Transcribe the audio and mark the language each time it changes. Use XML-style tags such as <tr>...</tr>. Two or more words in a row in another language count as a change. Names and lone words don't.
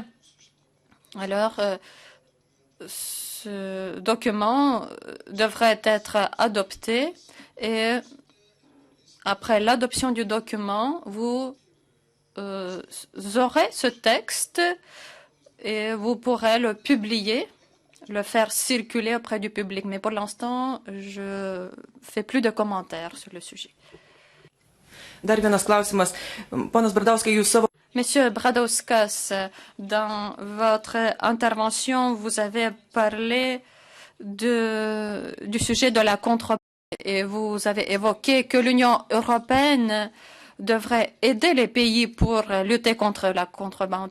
<fr>Alors, ce document devrait être adopté et après l'adoption du document, vous aurez ce texte et vous pourrez le publier, le faire circuler auprès du public. Mais pour l'instant, je ne fais plus de commentaires sur le sujet.</fr> <lt>Dar vienas klausimas. Ponas Bradauskas, jūs savo...</lt> <fr>Monsieur Bradauskas, dans votre intervention, vous avez parlé du sujet de la contrebande et vous avez évoqué que l'Union européenne devrait aider les pays pour lutter contre la contrebande.</fr>